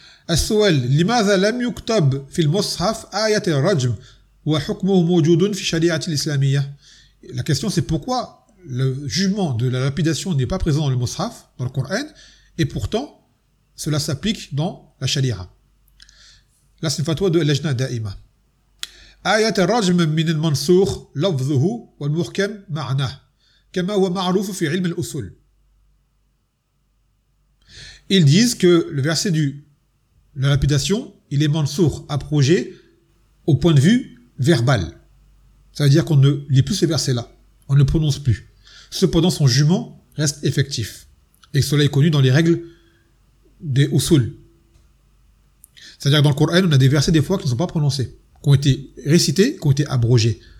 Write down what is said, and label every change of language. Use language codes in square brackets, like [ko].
[ar] السؤال لماذا لم يكتب في المصحف آية الرجم وحكمه موجود في الشريعة الإسلامية؟ [fr] La question c'est pourquoi le jugement de la lapidation n'est pas présent dans le Mus'haf, dans le Coran, et pourtant cela s'applique dans la Sharia. Là c'est une fatwa de Lajna Daima. [ar] آية الرجم من المنسوخ لفظه والمحكم معناه كما هو معروف في علم الأصول. [fr] Ils disent que le verset du La lapidation, il est mansour, abrogé, au point de vue verbal. Ça veut dire qu'on ne lit plus ces versets-là. On ne le prononce plus. Cependant, son jugement reste effectif. Et cela est connu dans les règles des usul. C'est-à-dire que dans le Coran, on a des versets des fois qui ne sont pas prononcés, qui ont été récités, qui ont été abrogés.